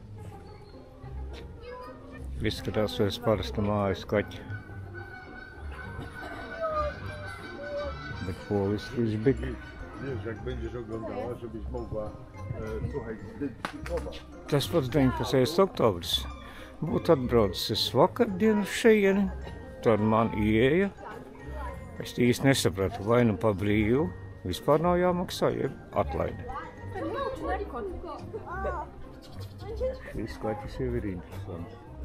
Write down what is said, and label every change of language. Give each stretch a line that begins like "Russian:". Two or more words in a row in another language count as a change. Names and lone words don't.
Latvian: Izskatās pēc parasta mājas kaķa.
Polish: Bet polis żbik. Wiesz, jak będziesz oglądała, żebyś mogła słuchaj, zidentyfikować.
Latvian: Tas pats 19. oktobris. Būtu atbraucis vakardienu šejieni, tad man ieeja. Es īsti nesapratu, vai nu pa brīvu vispār nav jāmaksā, jeb atlaide. Šis kaķis jau ir interesants.